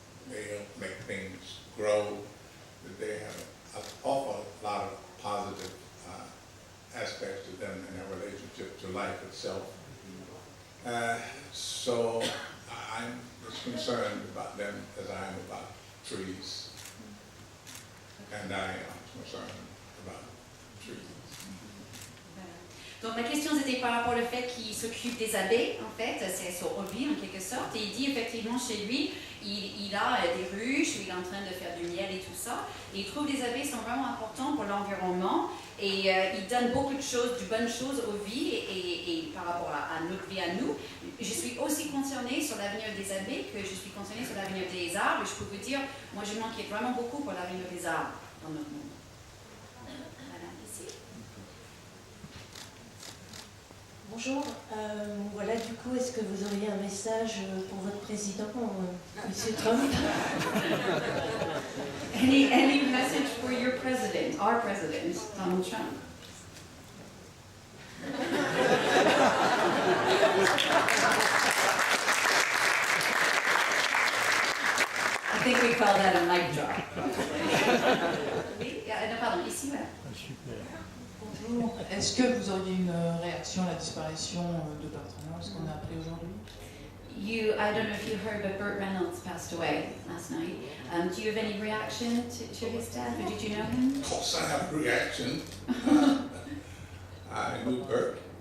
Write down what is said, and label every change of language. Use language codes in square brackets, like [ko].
[en] They help make things grow. They have an awful lot of positive aspects to them in their relationship to life itself. So I'm as concerned about them as I am about trees. And I am concerned about trees. [fr] Donc ma question c'était par rapport au fait qu'il s'occupe des abeilles, en fait, c'est son hobby en quelque sorte, et il dit effectivement chez lui, il a des ruches, où il est en train de faire du miel et tout ça, et il trouve que les abeilles sont vraiment importantes pour l'environnement, et il donne beaucoup de choses, de bonnes choses aux vies, et par rapport à notre vie à nous. Je suis aussi concernée sur l'avenir des abeilles que je suis concernée sur l'avenir des arbres, et je peux vous dire, moi je m'inquiète vraiment beaucoup pour l'avenir des arbres dans notre monde. Bonjour, voilà, du coup, est-ce que vous auriez un message pour votre président, M. Trump? [en] Any message for your president, our president, Donald Trump? I think we call that a mic drop. [fr] Oui, non, pardon, ici, voilà. Bonjour. Est-ce que vous auriez une réaction à la disparition de Bertrand, ce qu'on a appris aujourd'hui? [en] I don't know if you heard, but Burt Reynolds passed away last night. Do you have any reaction to his death, or did you know him? Of course I have a reaction. I knew Burt.